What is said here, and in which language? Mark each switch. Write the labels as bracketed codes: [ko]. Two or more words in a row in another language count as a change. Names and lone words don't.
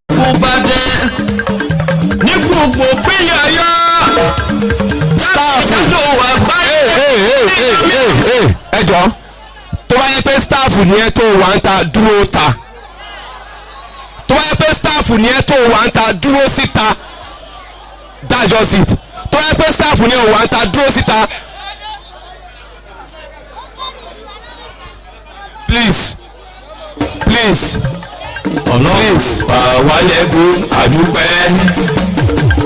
[yo] Ìbàdàn ní gbogbo ìpínlẹ̀ Ọ̀yọ́. Staff. Jákèjádò àgbáyé. Hey, hey, hey, hey, hey, hey. Ẹ jọ̀ọ́. Tó bá yẹ pé staff ni ẹ tó wà ń ta, dúró ta. Tó bá yẹ pé staff ni ẹ tó wà ń ta, dúró síta. [en] That's just it. [yo] Tó bá yẹ pé staff ni ẹ wà ń ta, dúró síta. [en] Please. Please. Ọlọ́run Please. [yo] pa wá lẹ́kún, àdúpẹ́.